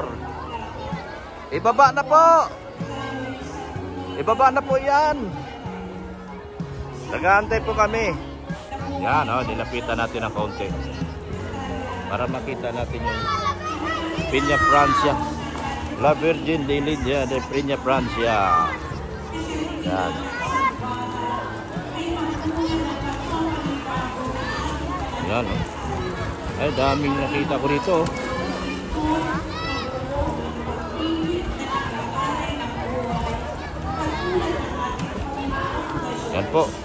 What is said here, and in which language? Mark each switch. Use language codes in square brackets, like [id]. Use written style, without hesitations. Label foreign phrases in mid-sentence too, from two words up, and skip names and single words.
[tl] Ibaba na po. Ibaba na po yan. Nag-aantay po kami. Yan, nilapitan natin ng kaunti. Para makita natin yung Pinya Pransya. La Virgin de Lidia de Pinya Pransya. Yan. Yan, ay daming nakita ko rito. Yan po.